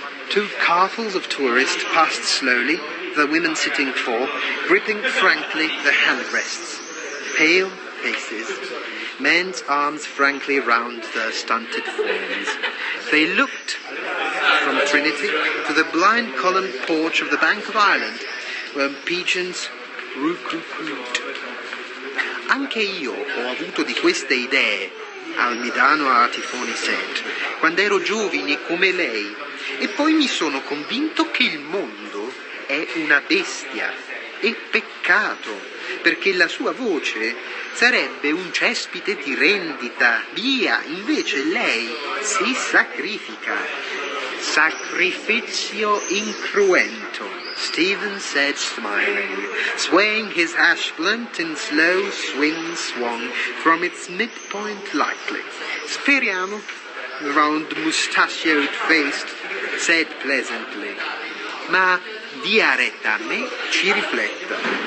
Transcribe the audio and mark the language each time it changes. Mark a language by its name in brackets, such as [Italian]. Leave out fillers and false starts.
[English] 2 carfuls of tourists passed slowly, the women sitting 4, gripping frankly the handrests. Pale faces, men's arms frankly round their stunted forms. They looked from Trinity to the blind columned porch of the Bank of Ireland, where pigeons roo-coo-cooed. [Italian] Anche io ho avuto di queste idee, Almidano Artifoni [English] said, [Italian] quando ero giovine come lei, e poi mi sono convinto che il mondo è una bestia, e peccato, perché la sua voce sarebbe un cespite di rendita, via, invece lei si sacrifica. Sacrificio incruento, [English] Stephen said smiling, swaying his hash blunt in slow swung from its midpoint lightly. [Italian] Speriamo, [English] the round mustachioed face said pleasantly, [Italian] ma dia retta a me, ci rifletta.